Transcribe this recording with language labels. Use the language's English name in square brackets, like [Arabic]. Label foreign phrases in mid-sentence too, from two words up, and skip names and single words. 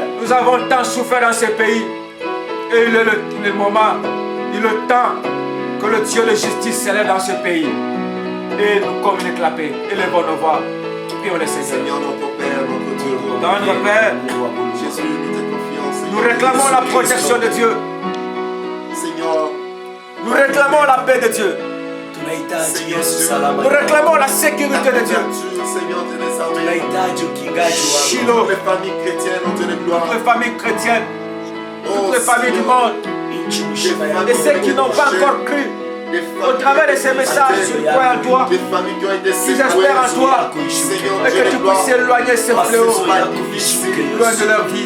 [French] Nous avons tant souffert dans ce pays. Et il est le moment, il est le temps que le Dieu de justice s'élève dans ce pays. Et nous communique la paix. Élevons nos voix. Prions le Seigneur. Seigneur, notre Père, notre Dieu. Dans notre Père, Jésus, nous te confions, Seigneur. nous réclamons la protection de Dieu. Seigneur, Nous réclamons la paix de Dieu. [Swahili] Tunahitaji Yesu salama. [French] Nous réclamons la sécurité de Dieu. Seigneur, Dieu des armées. [Swahili] Tunahitaji ukingaji wako. [French] Shiloh, Les familles chrétiennes, Dieu de gloire. les familles chrétiennes, toutes les familles du monde et ceux qui n'ont pas encore cru. Au travers de ces messages, ils croient en toi, des familles qui ont été ils espèrent en toi, Seigneur et Dieu, que tu puisses éloigner ces fléaux loin de leur vie.